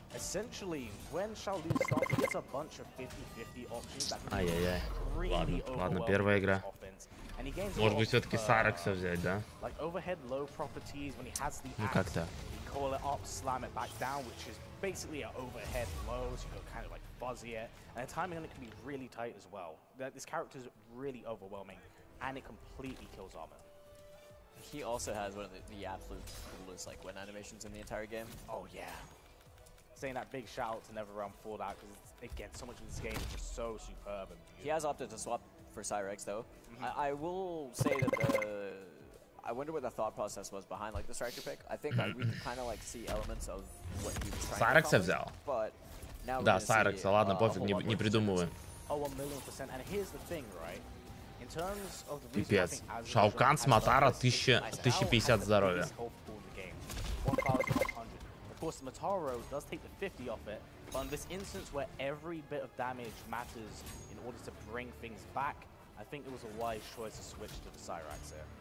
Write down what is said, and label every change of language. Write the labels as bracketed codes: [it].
[en] Essentially, when Shaolin starts, he gets a bunch of 50-50 options that can [ru] Ай-яй-яй. Ладно, ладно, первая игра. Может быть, все-таки Саракса взять, да? Ну как-то. [en] Call it up, slam it back down, which is basically an overhead low, so you kind of like fuzzy it. And the timing on it can be really tight as well. This character is really overwhelming, and it completely kills armor. He also has one of the absolute coolest like win animations in the entire game. Oh yeah. Saying that big shout out to NetherRealm for that, because again, so much of this game is just so superb and beautiful. He has opted to swap for Cyrex though. I will say that I wonder what the thought process was behind like the striker pick. I think we can kind of like see elements of what he was trying to [ru] взял. [en] But now [ru] да, Сайрекса, ладно, пофиг, не придумываем. [en] Oh, 1,000,000%. And here's the thing, right? In terms of the [ru] Пипец. Шаукан с Матара 1050 здоровья. [en] Of course, the Mataro does take the 50 off it, but in this instance where every bit of damage matters in order to bring things back, I think it was a wise choice to switch to the Cyrax here.